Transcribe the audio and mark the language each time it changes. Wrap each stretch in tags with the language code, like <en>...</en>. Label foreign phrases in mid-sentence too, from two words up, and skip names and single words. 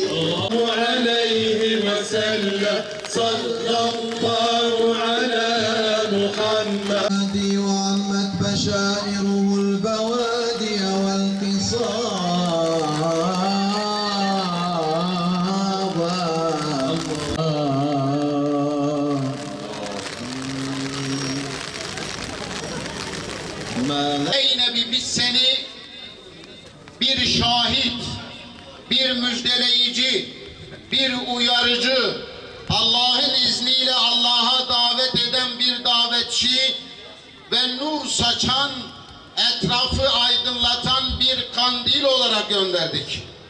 <ar>الله عليه وسلم. صلى الله على محمد. وعمت بشائره البوادي والقصاب.</ar> <tr>Ey Nebi, biz seni bir şahit, bir müjdeleyici, bir uyarıcı, Allah'ın izniyle Allah'a davet eden bir davetçi ve nur saçan, etrafı aydınlatan bir kandil olarak gönderdik.</tr>